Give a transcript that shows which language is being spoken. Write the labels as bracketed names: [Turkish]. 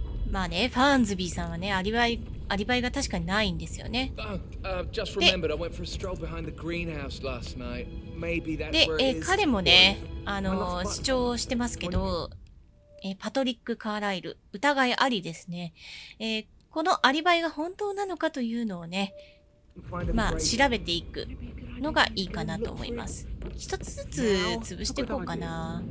[Japanese] まあねファーンズビーさんはねアリバイが確かにないんですよね [English] Just remembered I went for a stroll behind the greenhouse last night. Maybe that's [Japanese] で [English] where it is. [Japanese] 彼もね主張してますけどパトリック・カーライル疑いありですねこのアリバイが本当なのかというのをねまあ調べていくのがいいかなと思います一つずつ潰していこうかな